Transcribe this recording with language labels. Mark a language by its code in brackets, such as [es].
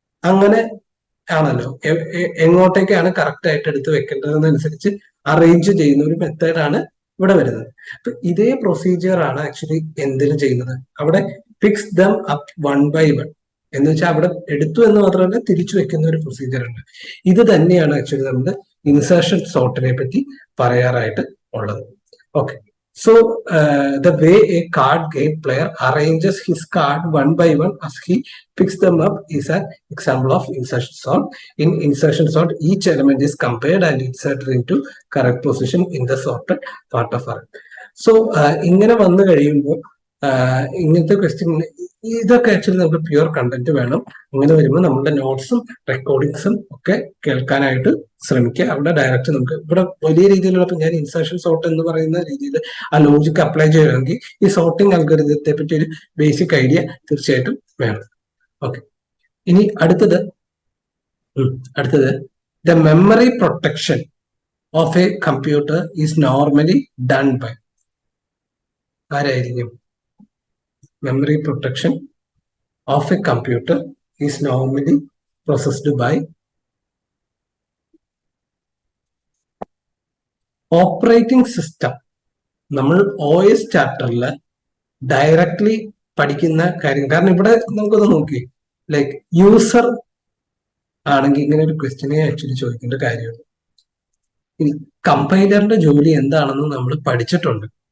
[ml] അങ്ങനെ ആണല്ലോ എങ്ങോട്ടേക്കാണ് കറക്റ്റ് ആയിട്ട് എടുത്ത് വെക്കേണ്ടതെന്നനുസരിച്ച് അറേഞ്ച് ചെയ്യുന്ന ഒരു മെത്തേഡാണ് ഇവിടെ വരുന്നത്. അപ്പൊ ഇതേ പ്രൊസീജിയർ ആണ് ആക്ച്വലി എന്തിനു ചെയ്യുന്നത്? അവിടെ [en] fix them up 1 by 1 [ml] എന്ന് വെച്ചാൽ അവിടെ എടുത്തു എന്ന് മാത്രമല്ല തിരിച്ചു വെക്കുന്ന ഒരു പ്രൊസീജിയർ ഉണ്ട്. ഇത് തന്നെയാണ് ആക്ച്വലി നമ്മുടെ ഇൻസേർഷൻ സോർട്ടിനെ പറ്റി പറയാറായിട്ട് ഉള്ളത്. [en] Okay. So the way a card game player arranges his card one by one as he picks them up is an example of insertion sort. In insertion sort, each element is compared and inserted into correct position in the sorted part of array. [ml] So ഇങ്ങനെ വന്നു കഴിയുമ്പോൾ ഇങ്ങനത്തെ question ഇതൊക്കെ actually നമുക്ക് pure content വേണം. ഇങ്ങനെ വരുമ്പോൾ നമ്മുടെ നോട്ട്സും റെക്കോർഡിങ്സും ഒക്കെ കേൾക്കാനായിട്ട് ശ്രമിക്കുക. അവിടെ ഡയറക്റ്റ് നമുക്ക് ഇവിടെ വലിയ രീതിയിലുള്ള ഞാൻ ഇൻസർഷൻ സോർട്ട് എന്ന് പറയുന്ന രീതിയിൽ ആ ലോജിക്ക് അപ്ലൈ ചെയ്യുകയാണെങ്കിൽ ഈ സോർട്ടിംഗ് അൽഗോരിതത്തെ പറ്റി ഒരു ബേസിക് ഐഡിയ തീർച്ചയായിട്ടും വേണം. ഓക്കെ, ഇനി അടുത്തത് [en] the memory protection of a computer is normally done by [ml] ആരായിരിക്കും? [en] Memory protection of a computer is normally processed by operating system. [ml] നമ്മൾ OS ചാപ്റ്ററിൽ ഡയറക്ട്ലി പഠിക്കുന്ന കാര്യം, കാരണം ഇവിടെ നമുക്കൊന്ന് നോക്കി ലൈക്ക് യൂസർ ആണെങ്കിൽ ഇങ്ങനെ ഒരു ക്വസ്റ്റ്യനെ ആക്ച്വലി ചോദിക്കേണ്ട കാര്യമുള്ളൂ. ഇനി കമ്പൈലറിന്റെ ജോലി എന്താണെന്ന് നമ്മൾ പഠിച്ചിട്ടുണ്ട്.